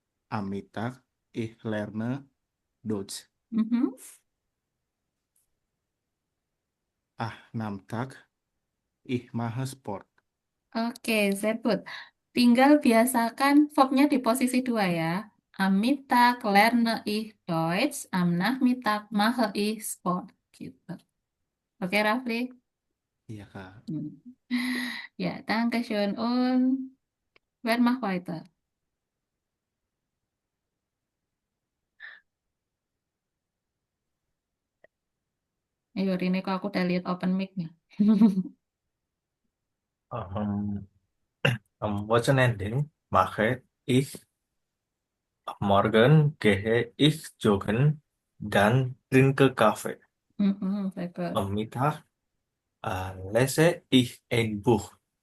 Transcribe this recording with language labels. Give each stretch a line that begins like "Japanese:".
German: Am Mittag ich lerne Deutsch. mhm. Nachmittag ich mache Sport. Oke, sehr gut.
Indonesian: Tinggal biasakan verbnya di posisi dua ya.
German: Am Mittag lerne ich Deutsch. Am Nachmittag mache ich Sport.
Indonesian: Gitu. Oke, Rafli? Iya, Kak.
German: Ya, danke schön. Und wer macht weiter?
Indonesian: Ayo, Rine, kok aku udah lihat open mic-nya.
German: Am Wochenende mache ich morgen gehe ich joggen, dann trinke Kaffee. Sehr gut. Am Mittag lese ich ein Buch.